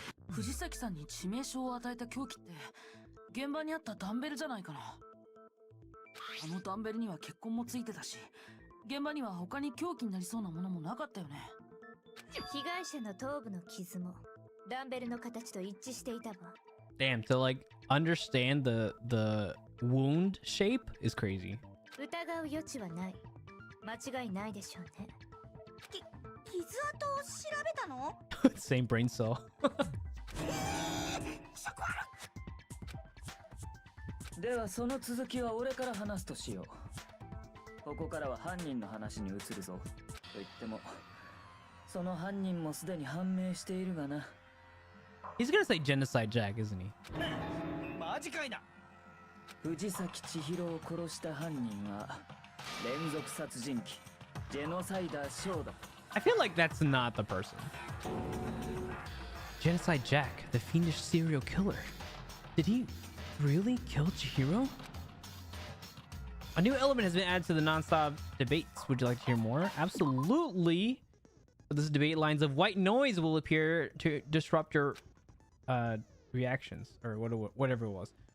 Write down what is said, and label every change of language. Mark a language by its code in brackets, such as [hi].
[ja] 藤崎さんに致命傷を与えた凶器って現場にあったダンベルじゃないかな。あのダンベルには血痕もついてたし、現場には他に凶器になりそうなものもなかったよね。被害者の頭部の傷もダンベルの形と一致していたわ。 [en] Damn, to like understand the wound shape is crazy. [ja] 疑う余地はない。間違いないでしょうね。傷跡を調べたの？ [en] Same brain cell. [ja] ではその続きは俺から話すとしよう。ここからは犯人の話に移るぞ。と言っても、その犯人もすでに判明しているがな。 [en] He's gonna say genocide Jack, isn't he? [ja] マジかいな。藤崎千尋を殺した犯人は連続殺人鬼ジェノサイダーショーだ。 [en] I feel like that's not the person. Genocide Jack, the fiendish serial killer. Did he really kill Chihiro? A new element has been added to the non-stop debates. Would you like to hear more? Absolutely. This debate lines of white noise will appear to disrupt your reactions, or whatever it was.